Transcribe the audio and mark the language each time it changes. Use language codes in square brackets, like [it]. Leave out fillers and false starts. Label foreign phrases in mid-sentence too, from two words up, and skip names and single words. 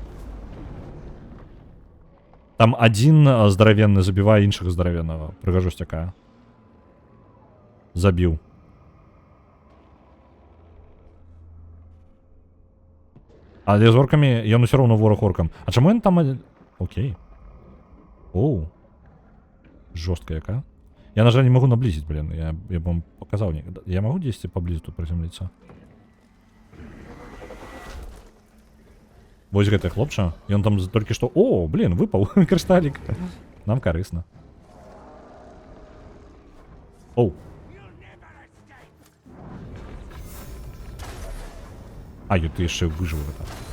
[be] Там адзін здаравенны забівае іншага здаравеннага. Прыгажосць якая. Забіў. Але з оркамі ён усё роўно вораг оркам. А чаму ён там... Окей. Оу. Жорстка яка. Я, на жаль, не магу наблізіць, блин. Я б вам показаў. Я магу дзесьці паблізу тут прызямліцца? Вось гэты хлопча. Ён там толькі што... О, блин, выпаў крышталік. Нам карысна. Оу. А, ты яшчэ выжыў гэта.